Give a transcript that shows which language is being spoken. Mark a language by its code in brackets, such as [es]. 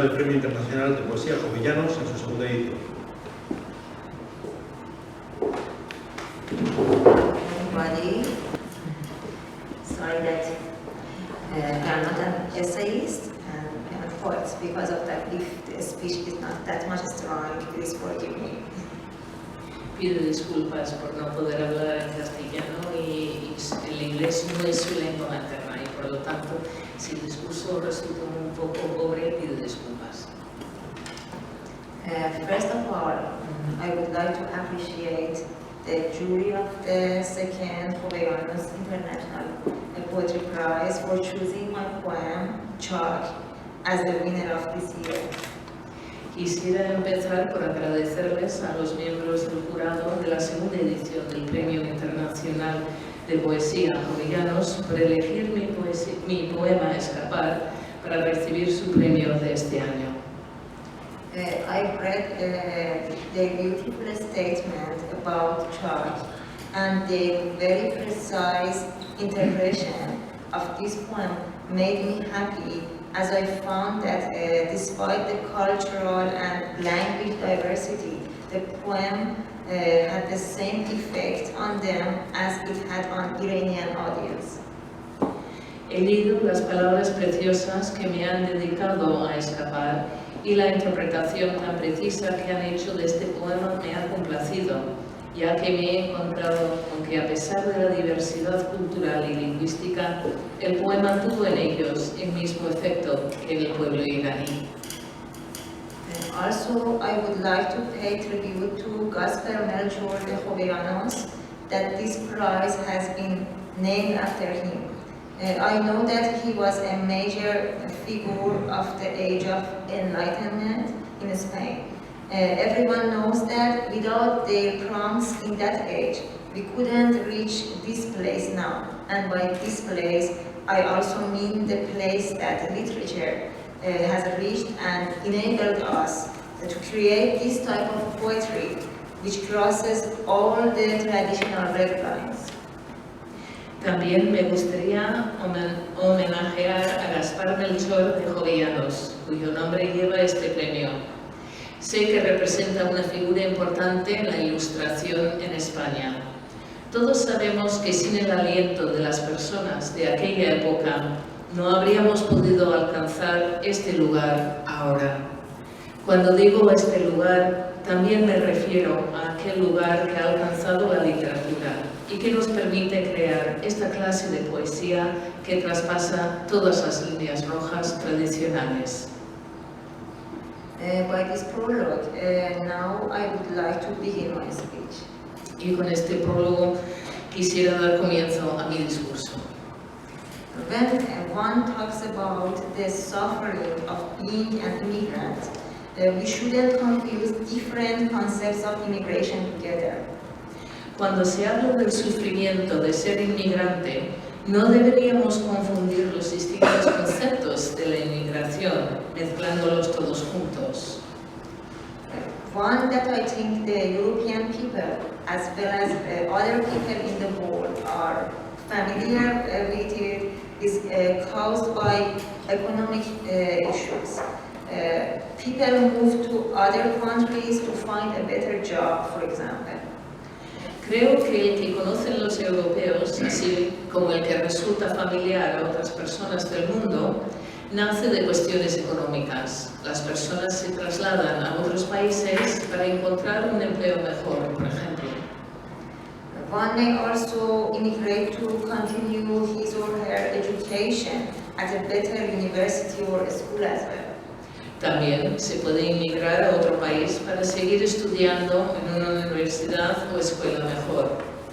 [es] Internacional de Poesía Jovellanos en su segunda edición. [en] Everybody, sorry that I'm not an essayist and I'm a poet. Because of that, if the speech is not that much strong, please forgive me. [es] Pido disculpas por no poder hablar en castellano y el inglés no es su lengua materna y por lo tanto, si el discurso resulta un poco pobre, pido disculpas. [en] First of all, I would like to appreciate the jury of the second Jovellanos International Poetry Prize for choosing my poem, Chalk, as the winner of this year. [es] Quisiera empezar por agradecerles a los miembros del jurado de la segunda edición del Premio Internacional de Poesía Jovellanos por elegir mi poema Escapar para recibir su premio de este año. [en] I read the beautiful statement about Chalk and the very precise interpretation of this poem made me happy, as I found that despite the cultural and language diversity, the poem had the same effect on them as it had on Iranian audience. [es] He leído las palabras preciosas que me han dedicado a escapar y la interpretación tan precisa que han hecho de este poema me ha complacido, ya que me he encontrado con que a pesar de la diversidad cultural y lingüística, el poema tuvo en ellos el mismo efecto que en el pueblo iraní. [en] Also, I would like to pay tribute to Gasper Melchior de Jovellanos, that this prize has been named after him. I know that he was a major figure of the Age of Enlightenment in Spain. Everyone knows that without their prompts in that age, we couldn't reach this place now. And by this place, I also mean the place that literature has reached and enabled us to create this type of poetry, which crosses all the traditional red lines. [es] También me gustaría homenajear a Gaspar Melchor de Jovellanos, cuyo nombre lleva este premio. Sé que representa una figura importante en la ilustración en España. Todos sabemos que sin el aliento de las personas de aquella época no habríamos podido alcanzar este lugar ahora. Cuando digo este lugar, también me refiero a aquel lugar que ha alcanzado la literatura y que nos permite crear esta clase de poesía que traspasa todas las líneas rojas tradicionales. [en] By this prologue, now I would like to begin my speech. [es] Y con este prólogo quisiera dar comienzo a mi discurso. [en] When one talks about the suffering of being an immigrant, we shouldn't confuse different concepts of immigration together. [es] Cuando se habla del sufrimiento de ser inmigrante, no deberíamos confundir los distintos conceptos de la inmigración, mezclándolos todos juntos. [en] One that I think the European people, as well as other people in the world, are familiar with it, is caused by economic issues. People move to other countries to find a better job, for example. [es] Creo que el que conocen los europeos, así como el que resulta familiar a otras personas del mundo, nace de cuestiones económicas. Las personas se trasladan a otros países para encontrar un empleo mejor, por ejemplo. [en] One may also immigrate to continue his or her education at a better university or school as well. [es] También se puede inmigrar a otro país para seguir estudiando en una universidad o escuela mejor.